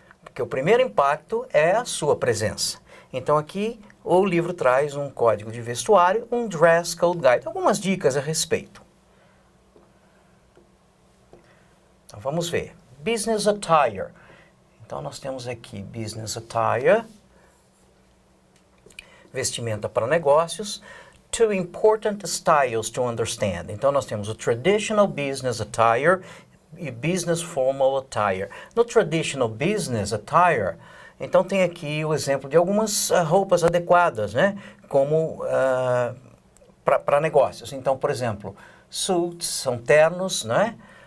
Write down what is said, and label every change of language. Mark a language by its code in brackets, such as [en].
[pt] Porque o primeiro impacto é a sua presença. Então aqui o livro traz um código de vestuário, um [en] dress code guide, [pt] algumas dicas a respeito. Então vamos ver. [en] Business attire. [pt] Então nós temos aqui business attire, vestimenta para negócios. [en] Two important styles to understand. [pt] Então nós temos o [en] traditional business attire [pt] e [en] business formal attire. [pt] No [en] traditional business attire, [pt] então tem aqui o exemplo de algumas roupas adequadas, né? Como para negócios. Então, por exemplo, suits são ternos, né?